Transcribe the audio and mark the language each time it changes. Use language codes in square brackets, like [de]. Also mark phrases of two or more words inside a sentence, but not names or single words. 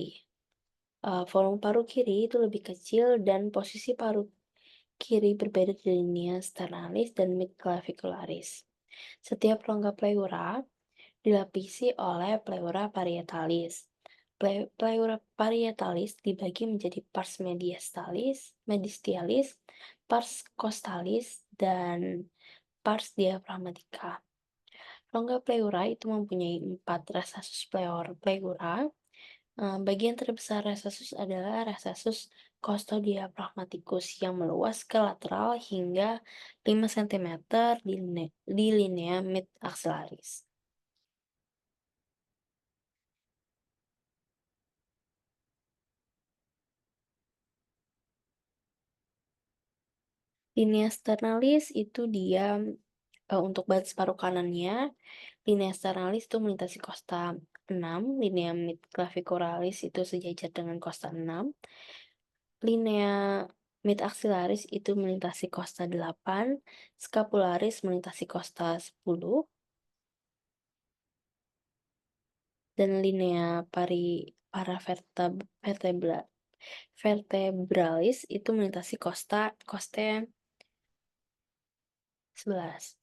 [id] Volume paru kiri itu lebih kecil dan posisi paru kiri berbeda di [la] linea sternalis [id] dan midclavicularis. Setiap rongga pleura dilapisi oleh [la] pleura parietalis. Pleura parietalis [id] dibagi menjadi [la] pars mediastialis, pars costalis, [id] dan [la] pars diaphragmatica. [id] Rongga pleura itu mempunyai 4 rhesus pleura. Bagian terbesar rhesus adalah rhesus costodiaphragmaticus yang meluas ke lateral hingga 5 cm di [la] linea mid-axillaris. Linea sternalis [id] itu dia untuk batas paru kanannya, linea sternalis itu melintasi kosta 6, [la] linea midclavicularis [id] itu sejajar dengan kosta 6, [la] linea mid-axillaris [id] itu melintasi kosta 8, scapularis melintasi kosta 10, dan [la] linea paravertebralis [id] itu melintasi koste 11.